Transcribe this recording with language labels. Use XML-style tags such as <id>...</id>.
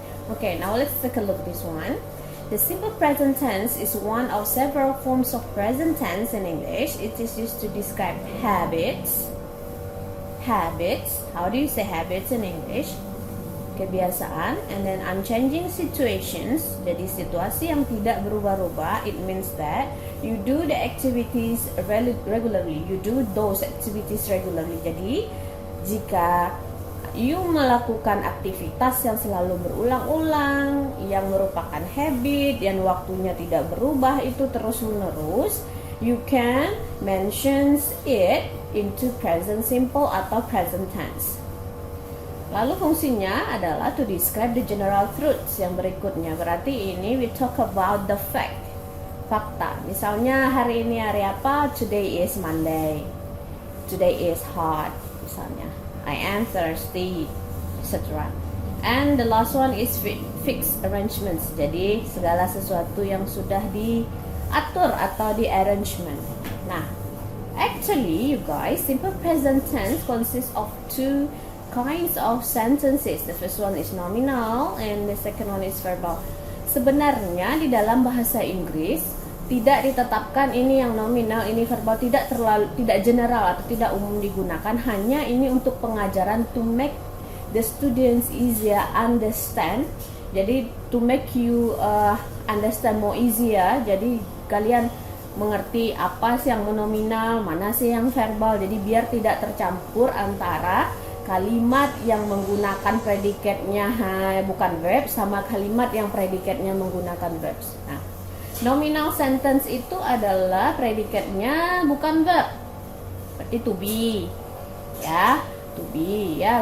<en>Okay, now let's take a look at this one. The simple present tense is one of several forms of present tense in English. It is used to describe habits. How do you say habits in English?</en> <id>Kebiasaan.</id> <en>And then unchanging situations.</en> <id>Jadi situasi yang tidak berubah-ubah.</id> <en>It means that you do the activities regularly. You do those activities regularly.</en> <id>Jadi jika you melakukan aktivitas yang selalu berulang-ulang, yang merupakan habit, dan waktunya tidak berubah itu terus-menerus,</id> <en>you can mention it into present simple</en> <id>atau present tense. Lalu fungsinya adalah</id> <en>to describe the general truths</en> <id>yang berikutnya. Berarti ini</id> <en>we talk about the fact, fakta.</en> <id>Misalnya hari ini hari apa?</id> <en>Today is Monday. Today is hot,</en> <id>misalnya.</id> <en>I am thirsty, etc. And the last one is fixed arrangements.</en> <id>Jadi segala sesuatu yang sudah diatur atau di arrangement.</id> <en>Nah, actually you guys, simple present tense consists of two kinds of sentences. The first one is nominal and the second one is verbal.</en> <id>Sebenarnya di dalam bahasa Inggris tidak ditetapkan ini yang nominal, ini verbal, tidak general atau tidak umum digunakan. Hanya ini untuk pengajaran,</id> <en>to make the students easier understand.</en> <id>Jadi</id> <en>to make you understand more easier.</en> <id>Jadi kalian mengerti apa sih yang nominal, mana sih yang verbal. Jadi biar tidak tercampur antara kalimat yang menggunakan predikatnya bukan verb sama kalimat yang predikatnya menggunakan verbs. Nah, nominal sentence itu adalah predikatnya bukan verb, berarti to be, ya, to be, ya.</id>